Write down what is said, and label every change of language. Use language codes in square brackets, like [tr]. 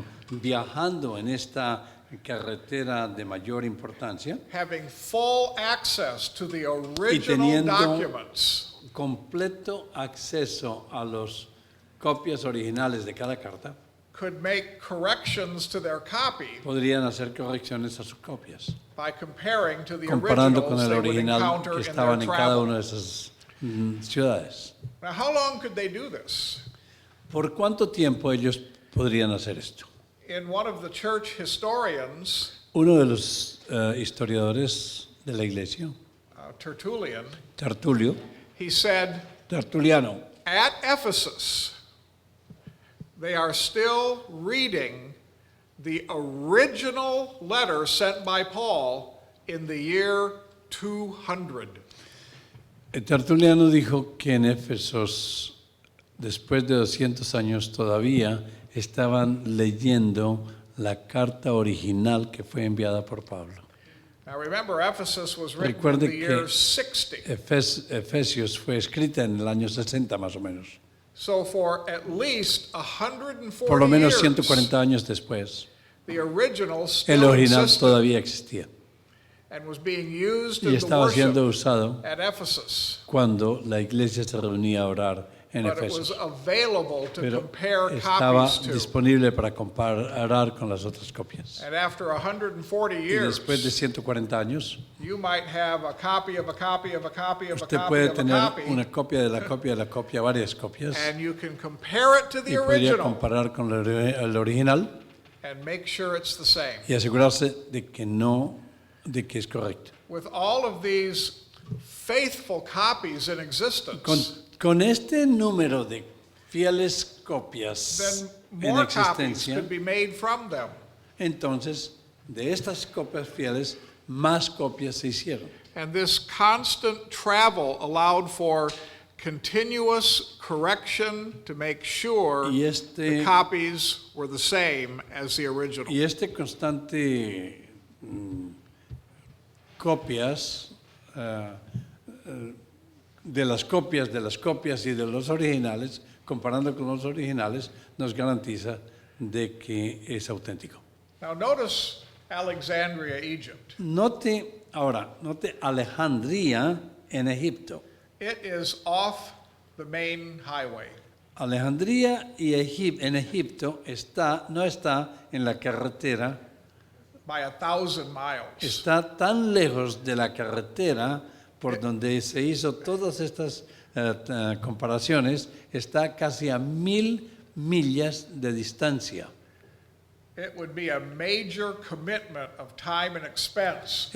[es] viajando en esta carretera de mayor importancia, [en] having full access to the original [es] teniendo- [en] documents [es] completo acceso a las copias originales de cada carta, [en] could make corrections to their copy [es] podrían hacer correcciones a sus copias, [en] by comparing to the [es] comparando con [en] originals [es] el [en] they would [es] original [en] encounter [es] que [en] in their [es] estaban en cada una [en] travel. [es] de esas ciudades. [en] Now, how long could they do this? [es] ¿Por cuánto tiempo ellos podrían hacer esto? [en] In one of the church historians, [es] Uno de los historiadores de la iglesia, [en] Tertullian, he said, [es] Tertuliano, [en] at Ephesus, they are still reading the original letter sent by Paul in the year 200. [es] Tertuliano dijo que en Éfesos, después de 200 años todavía, estaban leyendo la carta original que fue enviada por Pablo. [en] Now remember, Ephesus was written in [es] Recuerde [en] the year [es] que [en] 60. [es] Efesios fue escrita en el año 60 más o menos. [en] So for at least 140 [es] Por lo menos [en] years, [es] 140 años después, [en] the original [es] el [en] still [es] original [en] existed [es] todavía existía [en] and was being used [es] y [en] in the [es] estaba siendo [en] worship [es] usado [en] at Ephesus. [es] cuando la iglesia se reunía a orar en [en] But it was [es] Efesios. [en] available to [es] Pero [en] compare [es] estaba [en] copies to. [es] disponible para comparar con las otras copias. [en] And after 140 [es] Y [en] years, [es] después de 140 años, [en] you might have a copy of a copy of a copy of a [es] usted [en] copy [es] puede [en] of a [es] tener [en] copy, [es] una copia de la copia de la copia, varias copias, [en] and you can compare it to [es] y [en] the [es] podría [en] original [es] comparar con el original [en] and make sure it's the same. [es] y asegurarse de que es correcto. [en] With all of these faithful copies in existence, [es] Con este número de fieles copias [en] then [es] en [en] more copies [es] existencia, [en] could be made from them. [es] entonces de estas copias fieles, más copias se hicieron. [en] And this constant travel allowed for continuous correction to make sure [es] Y [en] the copies were the same as the original. [es] Y constante copias de las copias y de los originales, comparando con los originales, nos garantiza de que es auténtico. [en] Now notice Alexandria, Egypt. [es] Note Alejandría en Egipto. [en] It is off the main highway. [es] Alejandría en Egipto no está en la carretera, [en] By 1,000 miles. [es] está tan lejos de la carretera por donde se hizo todas estas comparaciones, está casi a 1,000 millas de distancia. [en] It would be a major commitment of time and expense